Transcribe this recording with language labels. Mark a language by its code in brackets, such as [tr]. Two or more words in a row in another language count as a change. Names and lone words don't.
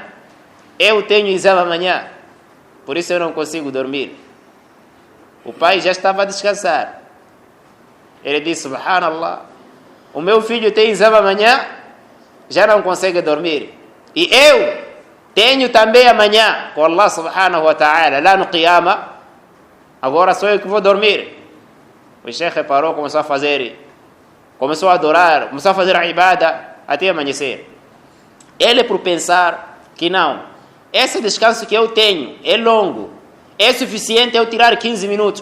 [pt] Eu tenho exame amanhã. Por isso eu não consigo dormir. O pai já estava a descansar. Ele disse, subhanallah, o meu filho tem exame amanhã, já não consegue dormir. E eu tenho também amanhã, com [ar] الله سبحانه وتعالى, [pt] lá no Qiyama, agora sou eu que vou dormir. O Sheikh reparou, começou a adorar, começou a fazer a ibada até amanhecer. Ele por pensar que não, esse descanso que eu tenho é longo, é suficiente eu tirar 15 minutos.